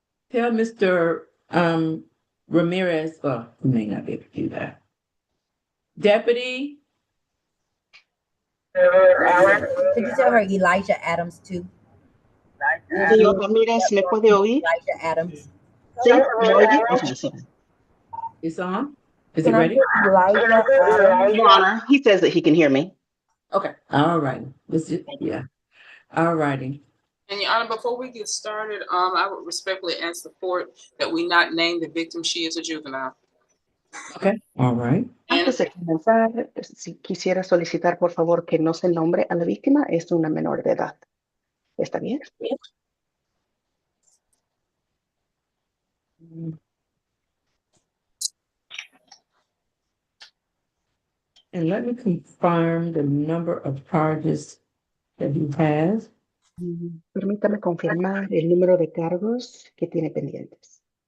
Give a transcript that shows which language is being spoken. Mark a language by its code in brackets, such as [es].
[en] Tell Mr. Ramirez, well, he may not be able to do that. Deputy? Could you tell her Elijah Adams too? [es] Señor Ramírez, ¿me puede oír? [en] Elijah Adams. [es] ¿Sí? ¿Me oye? [en] Okay, sorry. It's on? Is it ready? Elijah Adams. Your Honor, he says that he can hear me. Okay. All right. Yeah. All righty. And Your Honor, before we get started, I would respectfully ask the court that we not name the victim. She is a juvenile. Okay. All right. [es] Antes de comenzar, si quisiera solicitar por favor que no se nombre a la víctima, es una menor de edad. ¿Está bien? [en] And let me confirm the number of charges that he has. [es] Permítame confirmar el número de cargos que tiene pendientes.